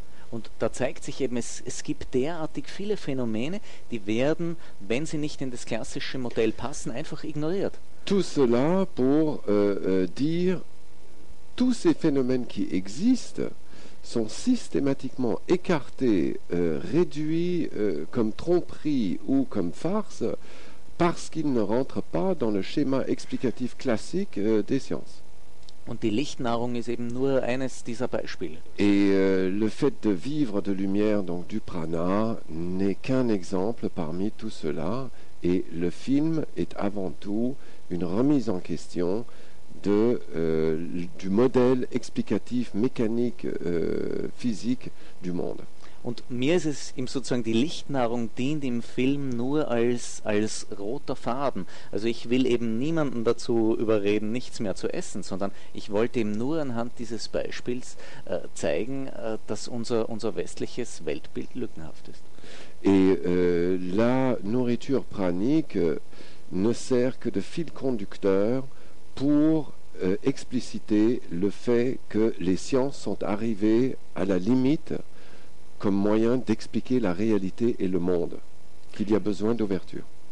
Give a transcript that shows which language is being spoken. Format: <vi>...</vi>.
<de>Und da zeigt sich eben, es gibt derartig viele Phänomene, die werden, wenn sie nicht in das klassische Modell passen, einfach ignoriert.</de> <fr>Tout cela pour dire, tous ces phénomènes qui existent sont systématiquement écartés, réduits comme tromperie ou comme farce, parce qu'il ne rentre pas dans le schéma explicatif classique des sciences.</fr> <de>Und die Lichtnahrung ist eben nur eines dieser Beispiele.</de> <fr>Et le fait de vivre de lumière, donc du prana, n'est qu'un exemple parmi tout cela. Et le film est avant tout une remise en question de, du modèle explicatif mécanique physique du monde.</fr> <de>Und mir ist es eben sozusagen, die Lichtnahrung dient im Film nur als roter Faden. Also ich will eben niemanden dazu überreden, nichts mehr zu essen, sondern ich wollte ihm nur anhand dieses Beispiels zeigen, dass unser westliches Weltbild lückenhaft ist.</de> <fr>Et la nourriture pranique ne sert que de fil conducteur pour expliciter le fait que les sciences sont arrivées à la limite comme moyen d'expliquer la réalité et le monde, qu'il y a besoin d'ouverture.</fr>